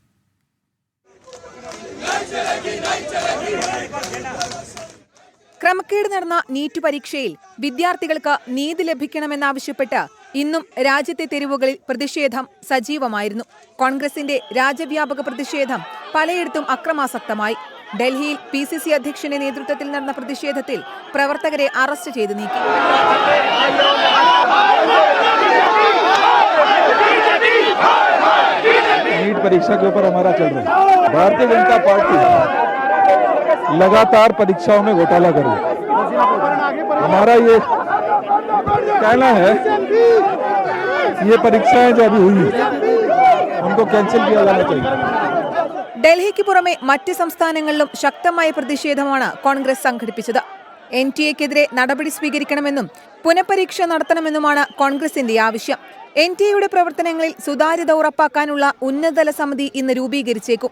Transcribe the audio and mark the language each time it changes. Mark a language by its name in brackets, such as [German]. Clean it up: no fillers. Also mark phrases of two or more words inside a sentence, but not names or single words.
[Malayalam] ക്രമക്കേട് നടന്ന നീറ്റ് പരീക്ഷയിൽ വിദ്യാർത്ഥികൾക്ക് നീതി ലഭിക്കണമെന്നാവശ്യപ്പെട്ട് ഇന്നും രാജ്യത്തെ തെരുവുകളിൽ പ്രതിഷേധം സജീവമായിരുന്നു. കോൺഗ്രസിന്റെ രാജ്യവ്യാപക പ്രതിഷേധം പലയിടത്തും അക്രമാസക്തമായി. ഡൽഹിയിൽ PCC അധ്യക്ഷന്റെ നേതൃത്വത്തിൽ നടന്ന പ്രതിഷേധത്തിൽ പ്രവർത്തകരെ അറസ്റ്റ് ചെയ്ത് നീക്കി. [Hindi] नीट परीक्षा के ऊपर हमारा चल रहा है। भारतीय जनता पार्टी लगातार परीक्षाओं में घोटाला कर रही है। हमारा ये कहना है ये परीक्षाएं जो अभी हुई उनको कैंसिल किया जाना चाहिए. [Malayalam] ഡൽഹിക്ക് പുറമെ മറ്റ് സംസ്ഥാനങ്ങളിലും ശക്തമായ പ്രതിഷേധമാണ് കോൺഗ്രസ് സംഘടിപ്പിച്ചത്. NTA-ക്കെതിരെ നടപടി സ്വീകരിക്കണമെന്നും പുനഃപരീക്ഷ നടത്തണമെന്നുമാണ് കോൺഗ്രസിന്റെ ആവശ്യം. NTA-യുടെ പ്രവർത്തനങ്ങളിൽ സുതാര്യത ഉറപ്പാക്കാനുള്ള ഉന്നതതല സമിതി ഇന്ന് രൂപീകരിച്ചേക്കും.